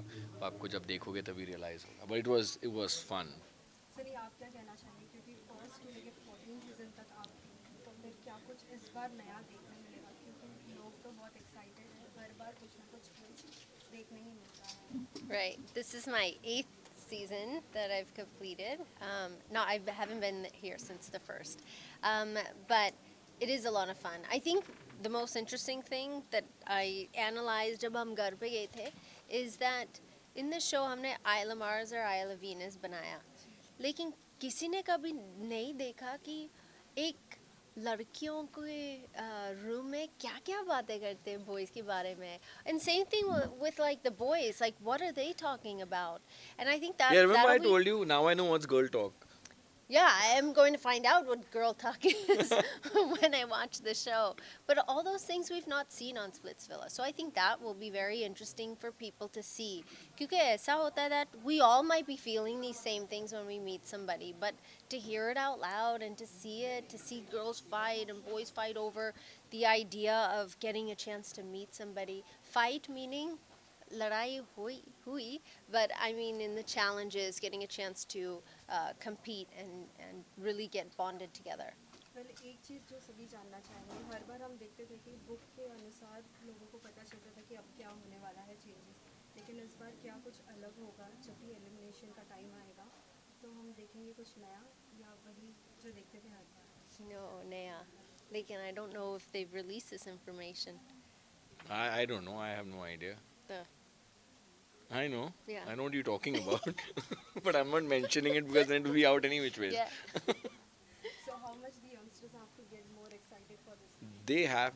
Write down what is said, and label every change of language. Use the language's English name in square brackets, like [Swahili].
[Hindi] तो आपको जब देखोगे तभी रियलाइज़ होगा. [English] But it was fun. [Hindi] Sunny आप क्या कहना चाहेंगे क्योंकि फर्स्ट टू लेके 14 सीजन तक आप तो फिर क्या कुछ इस बार नया देखने मिलेगा क्योंकि लोग तो बहुत एक्साइटेड हैं, हर बार कुछ ना कुछ twist देखने ही मिलता है. [English] Right. This is my 8th season that I've completed. No, I haven't been here since the first. But it is a lot of fun. I think the most interesting thing that I analyzed [Hindi] जब हम घर पे गए थे [English] is that in the show हमने Isle of Mars और Isle of Venus बनाया. [Hindi] लेकिन किसी ने कभी नहीं देखा कि एक लड़कियों के रूम में क्या क्या बातें करते हैं बॉयज़ के बारे में. [English] And same thing with like the boys, like what are they talking about? And I think that Yeah, remember I that'll be- told you, now I know what's girl talk. Yeah, I am going to find out what girl talk is when I watch the show. But all those things we've not seen on Splitsvilla. So I think that will be very interesting for people to see. Because [Hindi] ऐसा होता है [English] that we all might be feeling these same things when we meet somebody, but to hear it out loud and to see it, to see girls fight and boys fight over the idea of getting a chance to meet somebody. Fight meaning [Hindi] लड़ाई हुई, [English] but I mean in the challenges, getting a chance to compete and really get bonded together. [Hindi] Well, एक चीज़ जो सभी जानना चाहेंगे, हर बार हम देखते थे कि बुक के अनुसार लोगों को पता चलता था कि अब क्या होने वाला है चेंजेस, लेकिन इस बार क्या कुछ अलग होगा जब भी एलिमिनेशन का टाइम आएगा, तो हम देखेंगे कुछ नया या वही जो देखते थे हर बार. [English] No, [Hindi] नया. लेकिन [English] I don't know if they've released this information. I don't know, I have no idea. The I know. Yeah. I know what you're talking about. But I'm not mentioning it because then it will be out any which way. Yeah. So how much the youngsters have to get more excited for this?